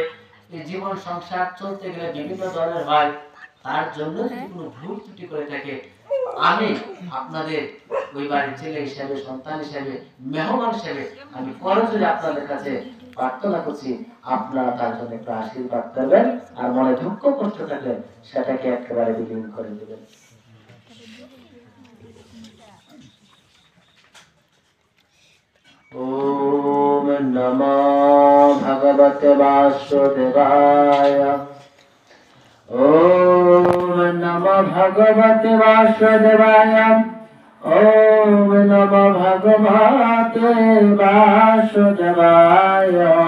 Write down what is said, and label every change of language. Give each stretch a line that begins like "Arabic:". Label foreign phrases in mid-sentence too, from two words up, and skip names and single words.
Bangla: এই জীবন সংসার চলতে গেলে বিভিন্ন ধরনের হয়, তার জন্য যদি কোনো ভুল ত্রুটি করে থাকে, আমি আপনাদের ওই বাড়ির ছেলে হিসেবে, সন্তান হিসেবে, মেহমান হিসেবে আমি করজোড়ে আপনাদের কাছে প্রার্থনা করছি, আপনারা তার জন্য একটু আশীর্বাদ করবেন, আর মনে দুঃখ কষ্ট থাকলে সেটাকে একেবারে বিলীন করে দেবেন।
Sanskrit: ওম নমো ভগবতে বাসুদেবায়। ওম নমো ভগবতে বাসুদেবায়। ওম নমো ভগবতে বাসুদেবায়।